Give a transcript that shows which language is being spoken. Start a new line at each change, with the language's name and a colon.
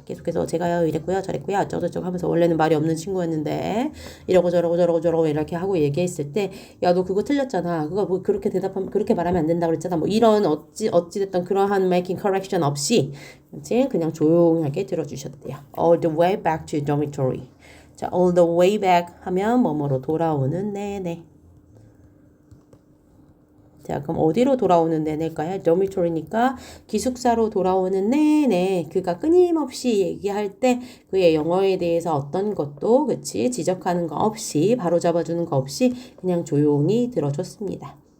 Korean: 계속해서 제가요 이랬고요 저랬고요 어쩌고저쩌고 하면서 원래는 말이 없는 친구였는데 이러고 저러고 이렇게 하고 얘기했을 때 야, 너 그거 틀렸잖아. 그거 뭐 그렇게 대답하면 그렇게 말하면 안 된다고 그랬잖아. 뭐 이런 어찌됐든 그러한 making correction 없이 그치 그냥 조용하게 들어주셨대요.
English: All the way back to dormitory.
Korean: 자, all the way back 하면 뭐뭐로 돌아오는 내내. 자, 그럼 어디로 돌아오는 내내일까요? dormitory니까 기숙사로 돌아오는 내내 그가 끊임없이 얘기할 때 그의 영어에 대해서 어떤 것도 그치 지적하는 거 없이 바로잡아주는 거 없이 그냥 조용히 들어줬습니다.